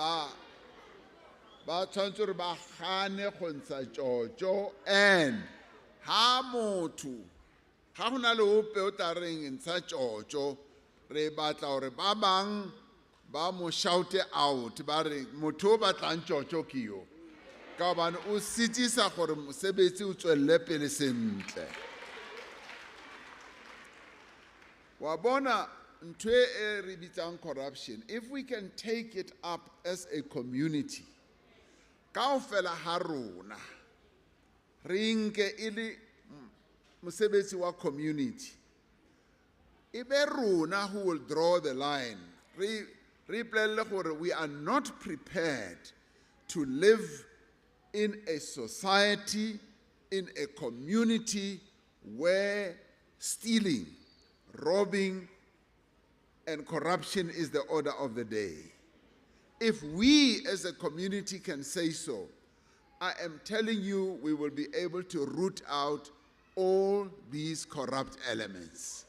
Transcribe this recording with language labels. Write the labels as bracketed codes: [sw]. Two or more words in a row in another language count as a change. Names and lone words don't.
[st] ba tshwanetse gore ba gane go ntsha tjotjo and ha motho ga go na le ope o tla reng ntsha tšotšo re batla gore ba bang ba mo [en] shout out [st] ba re motho o batlang tšotšo ke yo ka gobane o sitisa gore mosebetsi o tswelele pele sentle wa bona ntho e re bitsang [en] corruption if we can take it up as a community [st] kaofela ha rona re nke e le mosebetsi wa community e be rona [en] who will draw the line [st] re ipolelele gore [en] we are not prepared to live in a society, in a community where stealing, robbing, and corruption is the order of the day. If we as a community can say so, I am telling you we will be able to root out all these corrupt elements.